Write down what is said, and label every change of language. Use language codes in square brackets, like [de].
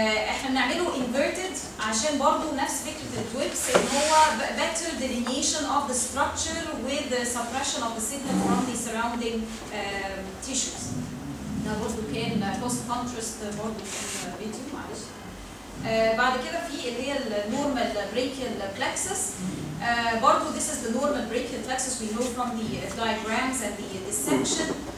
[ar] احنا بنعمله انفيرتد عشان برضو نفس فكره الدويبس ان هو [en] better delineation of the structure with the suppression of the signal from the surrounding tissues. [ar] ده برضو كان post contrast برضو في الفيديو، معلش. بعد كده في اللي هي النورمال brachial plexus. برضو [en] this is the normal brachial plexus we know from the diagrams and the dissection.